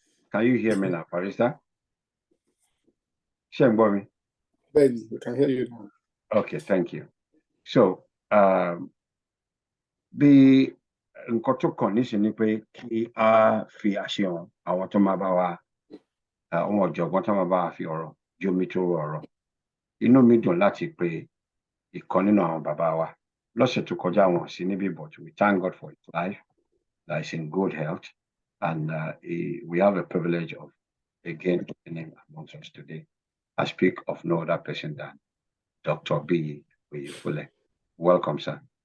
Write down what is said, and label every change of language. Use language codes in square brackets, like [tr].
[en] Can you hear me now, Barrister? [yo] Ṣé ń gbọ́ mi? [en] Bẹ́ẹ̀ni, we can hear you now. Okay, thank you. [yo] So bí nǹkan tó kàn níṣẹ́ ni pé kí a fi àṣẹ hàn àwọn tó máa bá wa, àwọn ọ̀jọ̀gbọ́n tó máa bá wa fi ọ̀rọ̀ jómi tó ọ̀rọ̀. Inú mi dùn láti pe ìkan nínú àwọn bàbá wa. Lọ́sẹ̀ tó kọjá wọn sí níbí, [en] but we thank God for his life, that is in good health, and we have a privilege of again getting him amongst us today. I speak of no other person than Dr. B. Oyefule. Welcome, sir.